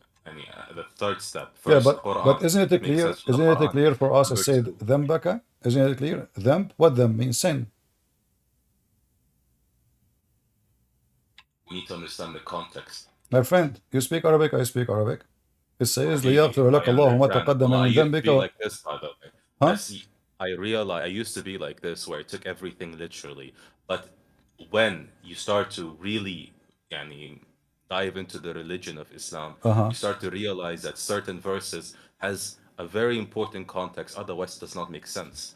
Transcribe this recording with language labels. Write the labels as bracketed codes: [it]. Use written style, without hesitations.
[en] The third step. First, yeah, but isn't it clear? Isn't it clear for us to say ذنبك? Isn't it clear? Dhanb, what dhanb means? Sin. We need to understand the context. My friend, you speak Arabic, I speak Arabic. It says [ar] ليغفر لك الله ما تقدم من ذنبك. [en] Like this, by the way. Huh? I realize I used to be like this, where I took everything literally. But when you start to really, dive into the religion of Islam, you start to realize that certain verses has a very important context. Otherwise, it does not make sense.